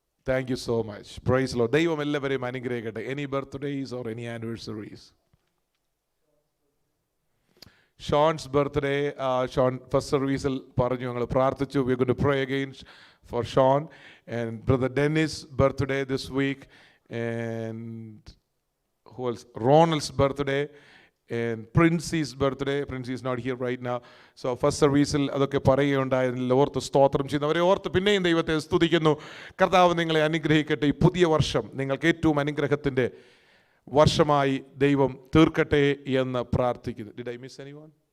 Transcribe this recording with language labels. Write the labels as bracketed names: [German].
[English] Thank you so much. Praise the Lord. [Malayalam] ദൈവം എല്ലാവരെയും അനുഗ്രഹിക്കട്ടെ. [English] Any birthdays or any anniversaries? [Malayalam] ഷോൺസ് birthday, Sean first സർവീസിൽ പറഞ്ഞു, ഞങ്ങൾ പ്രാർത്ഥിച്ചു. [English] We are going to pray again for Sean. And brother Dennis birthday this week. And who else? Ronald's birthday. And Prince's birthday. Prince is not here right now. [Malayalam] So first സർവീസിൽ അതൊക്കെ പറയുകയുണ്ടായിരുന്നില്ല. ഓർത്ത് സ്തോത്രം ചെയ്യുന്നു. അവരെ ഓർത്ത് പിന്നെയും ദൈവത്തെ സ്തുതിക്കുന്നു. കർത്താവ് നിങ്ങളെ അനുഗ്രഹിക്കട്ടെ. ഈ പുതിയ വർഷം നിങ്ങൾക്ക് ഏറ്റവും അനുഗ്രഹത്തിൻ്റെ വർഷമായി ദൈവം തീർക്കട്ടെ എന്ന് പ്രാർത്ഥിക്കുന്നു. [English] Did I miss anyone?